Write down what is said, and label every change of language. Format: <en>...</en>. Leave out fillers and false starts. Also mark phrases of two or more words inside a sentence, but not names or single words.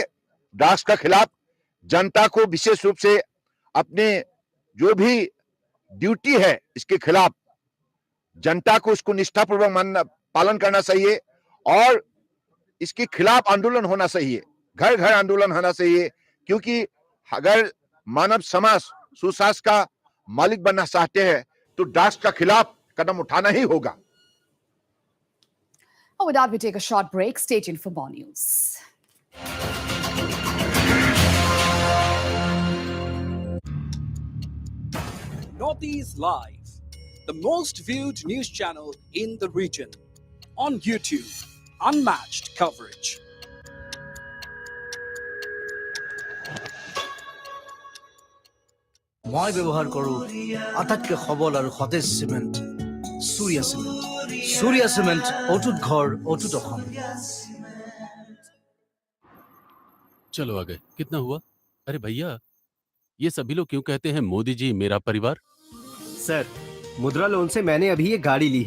<hi>ड्रग्स के खिलाफ जनता को विशेष रूप से अपने जो भी ड्यूटी है इसके खिलाफ जनता को उसको निष्ठापूर्वक पालन करना चाहिए, और इसके खिलाफ आंदोलन होना चाहिए, घर घर आंदोलन होना चाहिए। क्योंकि अगर मानव समाज सुशासन का मालिक बनना चाहते हैं तो ड्रग्स के खिलाफ कदम उठाना ही होगा।</hi> <en>With that, we take a short break. Stay tuned for more news. Northeast Live, the most viewed news channel in the region. On YouTube, unmatched coverage.</en> <as>মই ব্যৱহাৰ কৰো আটাইতকৈ সবল আৰু সতেজ সিমেন্ট सूर्या सीमेंट।</as> <hi>सूर्या सीमेंट अटूट घर अटूट অসম। चलो आ गए। कितना हुआ? अरे भैया, ये सभी लोग क्यों कहते हैं मोदी जी मेरा परिवार? सर, मुद्रा लोन से मैंने अभी ये गाड़ी ली है।</hi>